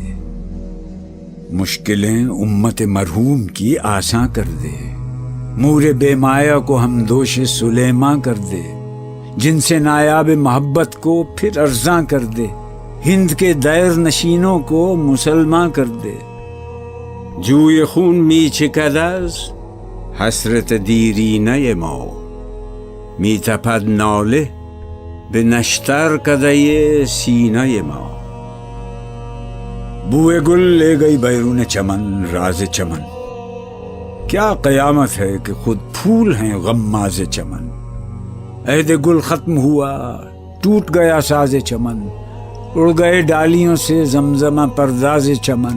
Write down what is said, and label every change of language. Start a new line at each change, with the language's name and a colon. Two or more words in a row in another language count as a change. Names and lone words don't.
Urdu: مشکلیں امت مرحوم کی آساں کر دے، مور بے مایا کو ہم دوش سلیماں کر دے. جن سے نایاب محبت کو پھر ارزاں کر دے، ہند کے دیر نشینوں کو مسلمان کر دے.
Persian: جوی خون می چکداز حسرت دیرینه ما، می تپد ناله به نشتر کدی سینه ما.
Urdu: بوئے گل لے گئی بیرون چمن راز چمن، کیا قیامت ہے کہ خود پھول ہیں غماز چمن. عہد گل ختم ہوا ٹوٹ گیا ساز چمن، اڑ گئے ڈالیوں سے زمزمہ پرداز چمن.